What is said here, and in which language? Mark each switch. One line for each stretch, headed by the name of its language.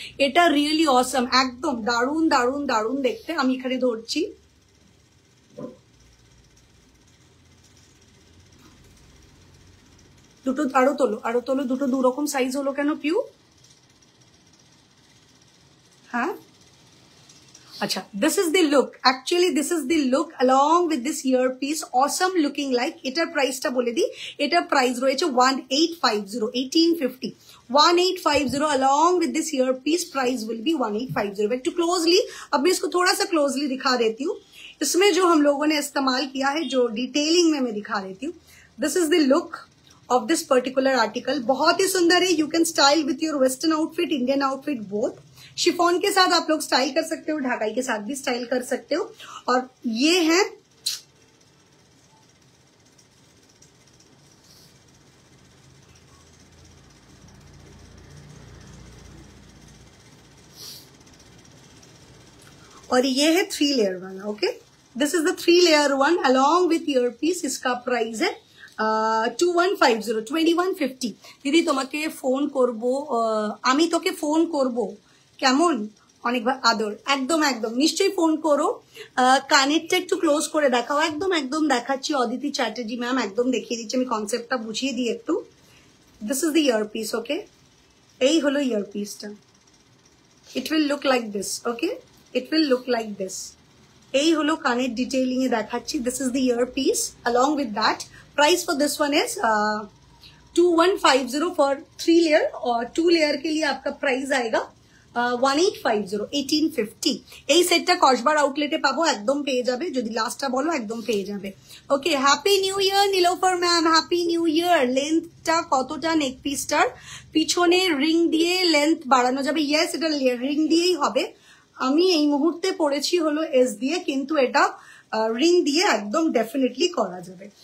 Bangla: এটা রিয়েলি অসম, একদম দারুণ দারুণ দারুণ দেখতে। আমি এখানে ধরছি, দুটো আরো তোলো, দুটো দু রকম সাইজ হলো কেন পিউ? হ্যাঁ, আচ্ছা,
English: this is the look, actually this is the look along with this earpiece, awesome looking like।
Bangla: এটার প্রাইসটা বলে দিই, এটার প্রাইস রয়েছে 1850 1850 1850
English: along with this earpiece price will be 1850।
Bangla: একটু
Hindi: क्लोजली, अब मैं इसको थोड़ा सा क्लोजली दिखा देती हूँ। इसमें जो हम लोगों ने इस्तेमाल किया है, जो डिटेलिंग में मैं दिखा देती हूँ।
English: this is the look of this particular article,
Hindi: बहुत ही सुंदर है।
English: you can style with your western outfit, Indian outfit both।
Hindi: Chiffon के साथ आप लोग स्टाइल कर सकते हो, ढाकाई के साथ भी स्टाइल कर सकते हो। और ये है और ये है 3 लेयर वाला।
English: Okay, this is the 3 layer one along with ear piece.
Hindi: इसका प्राइस है 2150 2150।
Bangla: দিদি তোমাকে ফোন করব, আমি তোকে ফোন করব কেমন, অনেকবার আদর। একদম একদম নিশ্চয়ই ফোন করো। কানেরটা একটু ক্লোজ করে দেখাও। একদম একদম দেখাচ্ছি অদিতি চ্যাটার্জি ম্যাম, একদম দেখিয়ে দিচ্ছি। আমি কনসেপ্টটা বুঝিয়ে দিই একটু।
English: This is the ear piece.
Bangla: ওকে, এই হলো ইয়ার পিসটা।
English: It will look like this.
Bangla: Okay,
English: it will look like this।
Bangla: এই হলো কানের ডিটেইলিং এ দেখাচ্ছি।
English: this is the earpiece along with that। price for this one is 2150 for 3 layer
Hindi: और 2 layer के लिए आपका प्राइस आएगा
English: 1850 1850।
Bangla: এই সেটটা কসবার আউটলেটে পাবো, একদম পেয়ে যাবে। যদি লাস্টটা বলো একদম পেয়ে যাবে। ওকে, happy new year Nilofar ma'am, happy new year. লেন্থটা কতটা নেক পিসটার? পিছনে রিং দিয়ে লেন্থ বাড়ানো যাবে। ইয়েস, এটা রিং দিয়েই হবে। আমি এই মুহূর্তে পড়েছি হলো এস দিয়ে, কিন্তু এটা রিং দিয়ে একদম ডেফিনেটলি করা যাবে।